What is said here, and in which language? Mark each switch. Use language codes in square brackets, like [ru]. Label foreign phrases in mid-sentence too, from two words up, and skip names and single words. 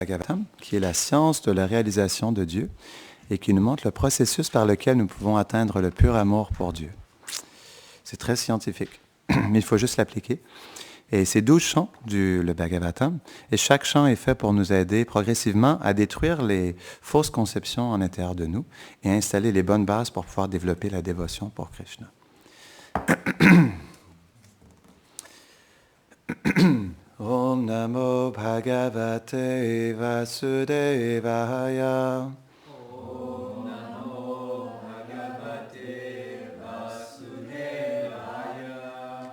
[fr] Bhagavatam, qui est la science de la réalisation de Dieu et qui nous montre le processus par lequel nous pouvons atteindre le pur amour pour Dieu. C'est très scientifique, mais il faut juste l'appliquer. Et c'est 12 chants le Bhagavatam, et chaque chant est fait pour nous aider progressivement à détruire les fausses conceptions en l'intérieur de nous et à installer les bonnes bases pour pouvoir développer la dévotion pour Krishna. [sa] Om Namo Bhagavate Vasudevaya. Om Namo Bhagavate Vasudevaya.